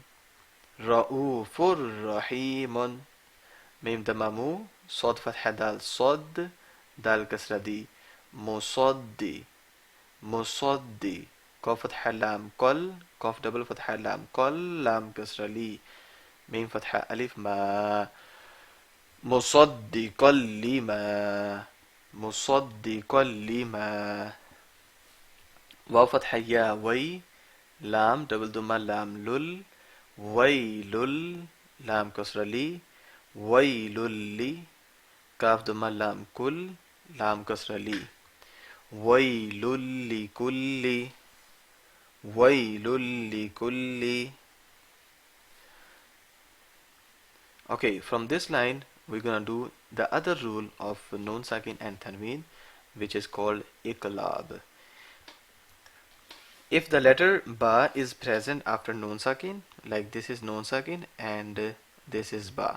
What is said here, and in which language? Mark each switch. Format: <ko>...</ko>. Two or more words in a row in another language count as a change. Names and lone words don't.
<ar>رءوف رحيم. ميم ضمة م صاد فتحة دال صد. دال كسرة د. مصد مصد. قاف فتحة لام قل. قاف دبل فتحة لام قل. لام كسرة ل ميم فتحة ألف ما. مصدقا لما مصدقا لما. واو فتحة يا وي. لام دبل دمى لام لل. ويل. لام كسر لي. ويل لي. كاف دمى لام كل. لام كسر لي. ويل لكل. ويل لكل.</ar> <en>Okay, from this line we're gonna do the other rule of</en> <ar>نون ساكن</ar> <en>and Tanween, which is called IQLAB. If the letter Ba is present after</en> <ar>نون ساكن,</ar> <en>like this is Noon Sakin and this is Ba.</en>